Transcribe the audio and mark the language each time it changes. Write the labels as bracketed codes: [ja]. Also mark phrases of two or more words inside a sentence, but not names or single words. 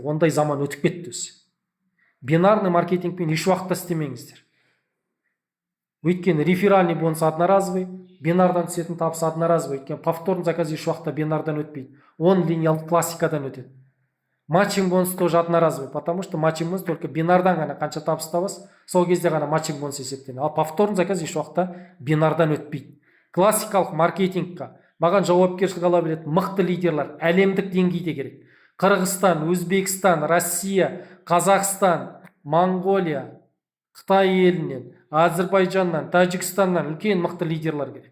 [kk] Ондай заман өтіп кетті өзі. Бинарный маркетингпен еш уақытта істемеңіздер. Өйткені [ru] реферальный бонус одноразовый, [kk] бинардан түсетін табыс одноразовый. Өйткені [ru] повторный заказ [kk] еш уақытта бинардан өтпейді. Он линиялы классикадан өтеді. [ru] Матчинг бонус тоже одноразовый, потому что матчинг бонус только [kk] бинардан ғана қанша табыс табасыз, сол кезде ғана матчинг бонус есептенеді. Ал [ru] повторный заказ [kk] еш уақытта бинардан өтпейді. Классикалық маркетингқа маған жауапкершілік ала білетін мықты лидерлар әлемдік деңгейде керек. Қырғызстан, Өзбекстан, Россия, Қазақстан, Монғолия, Қытай елінен, Әзербайжаннан, Тәжікстаннан үлкен мықты лидерлар керек.